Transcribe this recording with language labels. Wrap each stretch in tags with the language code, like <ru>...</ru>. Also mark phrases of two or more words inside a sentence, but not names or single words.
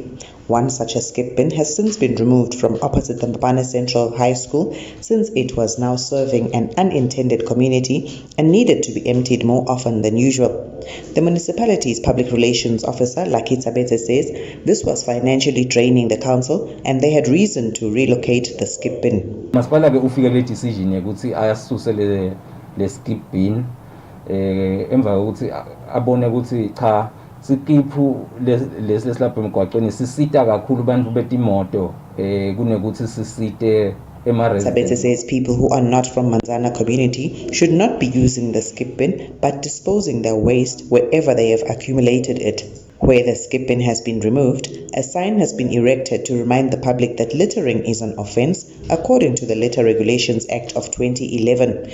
<en>One such a skip bin has since been removed from opposite the Mbabane Central High School since it was now serving an unintended community and needed to be emptied more often than usual. The municipality's public relations officer, Lucky Tabete, says this was financially draining the council and they had reason to relocate the skip bin.</en> <ss>Le</ss> <en>skip bin</en> <ss>emva kokuthi abone ukuthi cha sikiphu lesilapha emgwaqweni sisita kakhulu abantu betimoto kunekuthi sisite</ss> <en>Tabete says people who are not from Manzana community should not be using the skip bin but disposing their waste wherever they have accumulated it. Where the skip bin has been removed, a sign has been erected to remind the public that littering is an offence according to the Litter Regulations Act of 2011.</en>